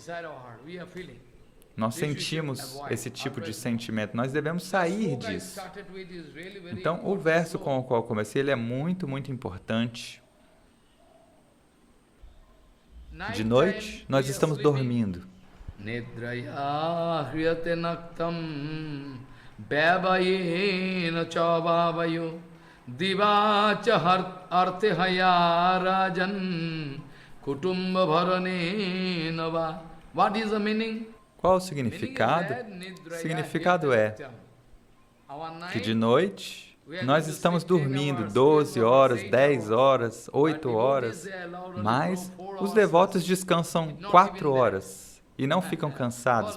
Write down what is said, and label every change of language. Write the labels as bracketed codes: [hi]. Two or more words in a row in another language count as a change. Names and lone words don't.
[pt] Nós sentimos esse tipo de sentimento, nós devemos sair disso. Então, o verso com o qual comecei, ele é muito, muito importante. De noite, nós estamos dormindo. [sa] Nidraya hriyate naktam bhavayena chavavayo divacha artehaya rajan kutumba bharane nava. [en] What is the meaning? [pt] Qual o significado? O significado é que de noite nós estamos dormindo 12 horas, 10 horas, 8 horas, mas os devotos descansam 4 horas e não ficam cansados.